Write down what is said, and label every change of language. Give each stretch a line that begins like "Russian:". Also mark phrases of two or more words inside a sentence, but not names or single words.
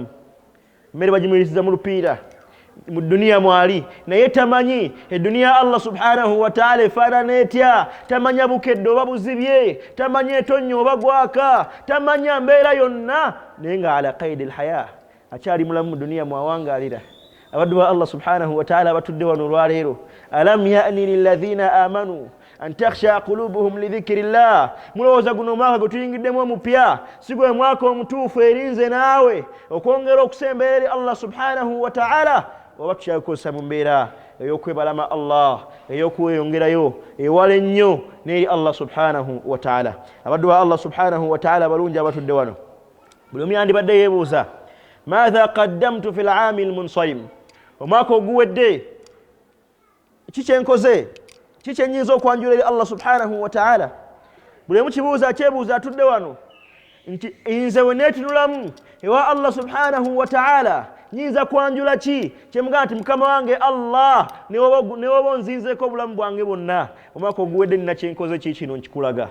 Ganda: Mmere bagimulisiza mu lupiira mu dduniya mwali naye tamanyi edduniya
Arabic: الله سبحانه وتعالى
Ganda: efaanana etya. Tamanya bukedde oba buzibye, tamanya etonnyo oba gwaka, tamanya mbeera yonna naye nga
Arabic: على قيد الحياة
Ganda: akyali mulamu mu dduniya mwawangaalira. Abaddu ba
Arabic: الله سبحانه وتعالى
Ganda: batudde wano olwaleero.
Arabic: ألم يأن للذين آمنوا أن تخشع قلوبهم لذكر الله.
Ganda: Mulowooza guno omwaka gwe tuyingiddemu omupya si gwe mwaka omutuufu erinze naawe okwongera okusemberera eri
Arabic: الله سبحانه وتعالى
Ganda: oba tukyakozesa mu mbeera ey'okwebalama Allah ey'okweyongerayo ewala ennyo n'eri
Arabic: الله سبحانه وتعالى.
Ganda: Abaddu ba
Arabic: الله سبحانه وتعالى
Ganda: balungi abatudde wano buli omu yandibadde yeebuuza
Arabic: ماذا قدمت في العام المنصرم.
Ganda: Omwaka oguwedde kiki enkoze, kiki enyinza okwanjula eri
Arabic: الله سبحانه وتعالى.
Ganda: Buli omu kibuuza akyebuuza atudde wano nti nze we neetunulamu ewa
Arabic: الله سبحانه وتعالى
Ganda: nyinza kwanjula ki kyemugamba nti mukama wange Allah ne woba onzinzeeko obulamu bwange bwonna omwaka oguwedde nina kyenkoze kikino nkikulaga.